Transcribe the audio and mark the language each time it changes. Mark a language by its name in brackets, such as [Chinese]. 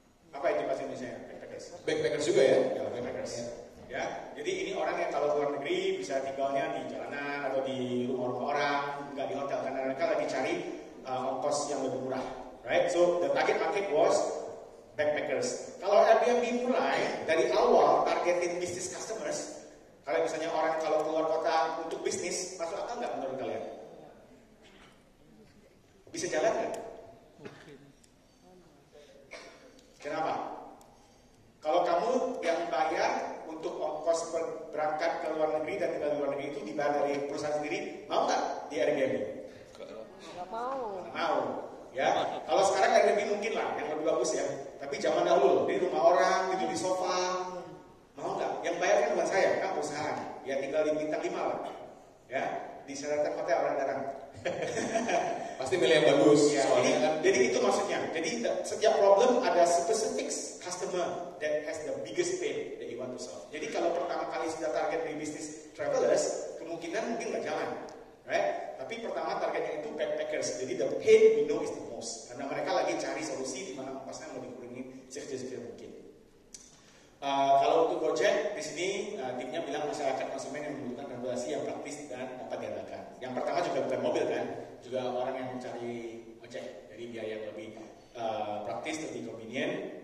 [Indonesian] Apa itu bahasa Indonesia? Backpackers juga ya? Ya, backpackers. Ya, jadi ini orang yang kalau keluar negeri bisa tinggalnya di jalanan atau di rumah-rumah orang, nggak di hotel karena mereka lagi cari ongkos yang lebih murah, right? [English] So the target market was backpackers. [Indonesian] Kalau Airbnb mulai dari awal targetin business customers, kalau misalnya orang kalau keluar kota untuk bisnis, masuk akal nggak menurut kalian? Bisa jalan nggak? Kenapa? Kalau kamu yang bayar untuk ongkos berangkat ke luar negeri dan tinggal di luar negeri itu dibayar dari perusahaan sendiri, mau nggak di Airbnb? Nggak mau. Mau, ya. Kalau sekarang Airbnb mungkin lah yang lebih bagus ya. Tapi zaman dahulu di rumah orang, tidur di sofa, mau nggak? Yang bayar kan bukan saya, kan perusahaan. Ya tinggal di bintang 5 lah, ya. Di Sheraton Hotel orang datang. Pasti milih yang bagus. Ya, jadi itu maksudnya. Jadi setiap problem ada [English] specific customer that has the biggest pain that you want to solve. [Indonesian] Jadi kalau pertama kali sudah target di bisnis travelers, kemungkinan mungkin nggak jalan, right? Tapi pertama targetnya itu backpackers. Jadi [English] the pain we know is the most. [Indonesian] Karena mereka lagi cari solusi di mana ongkosnya mau dikurangi sekecil mungkin. Kalau untuk Gojek di sini timnya bilang masyarakat konsumen yang membutuhkan transportasi yang praktis dan dapat diandalkan. Yang pertama juga bukan mobil kan, juga orang yang mencari ojek. Jadi biaya yang lebih praktis, lebih convenient.